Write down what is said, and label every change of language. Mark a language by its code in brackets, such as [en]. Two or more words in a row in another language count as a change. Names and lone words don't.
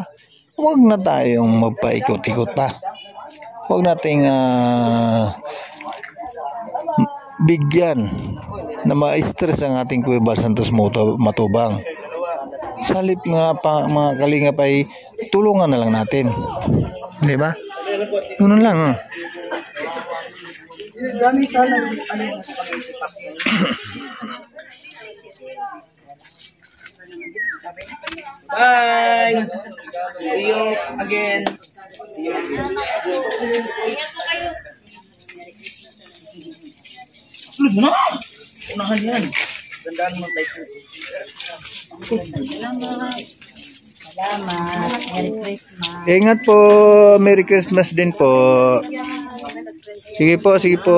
[tl] Huwag na tayong magpaikot-ikot pa. Huwag nating bigyan na ma-stress ang ating Kuya Bal Santos Matubang. Salip nga pa, mga kalingap, ay tulungan na lang natin. Di ba? Ganun lang. Bye! [en] See you again. See you again. [tl] Upload mo na! Unahan yan. Gandaan mo tayo. Salamat. [en] Merry Christmas. [tl] Ingat po. [en] Merry Christmas [tl] din po. Sige po, sige po.